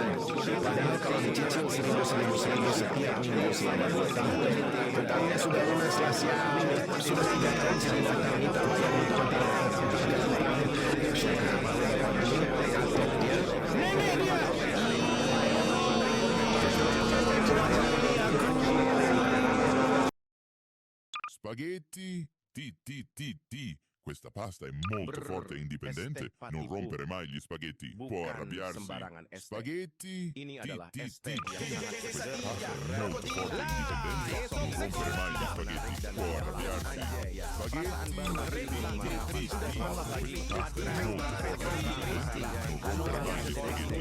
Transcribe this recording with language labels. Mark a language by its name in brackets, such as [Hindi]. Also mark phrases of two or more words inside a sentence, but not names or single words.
[Indonesian] Padahal kalau dicicil seribu setiap minggu selama 2 tahun, hutangnya sudah lunas lah siang. Sudah 3 tahun si binatang ini tak bayar hutang. Nenek dia. [Italian] Spaghetti, ti. Questa pasta è molto Brr, forte e indipendente. este Non patiku. rompere mai gli spaghetti. Può [Indonesian] Bukan [Italian] arrabbiarsi. [Indonesian] sembarangan este. [Italian] Spaghetti. [Indonesian] Ini Ti, adalah ti, este ti. yang sangat segar. [Italian] Molto forte e indipendente. Non rompere mai gli spaghetti. Può arrabbiarsi. Spaghetti. Ti, ti, ti. Pasta è molto forte e indipendente. Non rompere mai gli spaghetti.